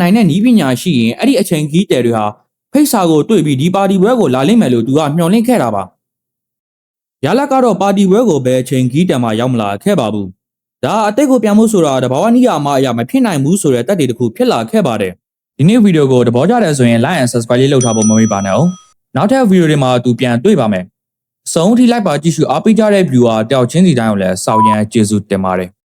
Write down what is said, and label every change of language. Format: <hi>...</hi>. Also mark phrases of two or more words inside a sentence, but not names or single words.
<my>နိုင်တဲ့နည်းပညာရှိရင်အဲ့ဒီအချိန်ခီးတယ်တွေဟာဖိတ်စာကိုတွေ့ပြီးဒီပါတီပွဲကိုလာလိမ့်မယ်လို့သူကမျှော်လင့်ခဲ့တာပါ။ရလကတော့ပါတီပွဲကိုပဲအချိန်ခီးတန်မှရောက်မလာခဲ့ပါဘူး။ဒါအသိကိုပြန်ဖို့ဆိုတာတဘာဝနည်းအမှားအရာမဖြစ်နိုင်ဘူးဆိုတဲ့တက်တွေတစ်ခုဖြစ်လာခဲ့ပါတယ်။ဒီနေ့ဗီဒီယိုကိုသဘောကျတယ်ဆိုရင်</my> <en>like and subscribe</en> <my>လေးလုပ်ထားဖို့မမေ့ပါနဲ့အောင်။နောက်ထပ်ဗီဒီယိုတွေမှာသူပြန်တွေ့ပါမယ်။ဆုံးထိလိုက်ပါကြည့်ရှုအားပေးကြတဲ့ viewer တယောက်ချင်းစီတိုင်းကိုလည်းစောင့်ရမ်းကျေးဇူးတင်ပါတယ်</my>